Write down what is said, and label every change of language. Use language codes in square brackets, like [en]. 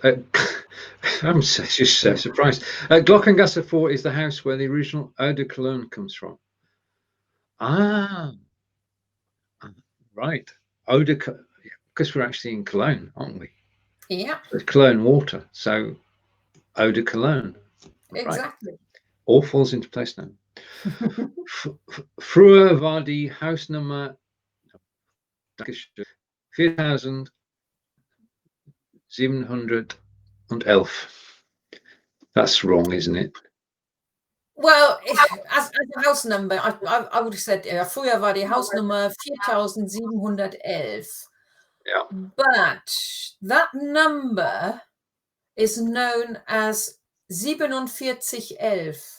[en] I'm just so surprised. Glockengasse 4 is the house where the original Eau de Cologne comes from. Ah, right. Eau de Cologne, because we're actually in Cologne, aren't we? Yeah. It's Cologne water, so Eau de Cologne. Exactly. Right. All falls into place now. [de] Früher war die Hausnummer 4711. [en] That's wrong, isn't it? Well, as a house number, I would have said, [de] früher war die Hausnummer 4711. [en] Yeah. But that number is known as 4711.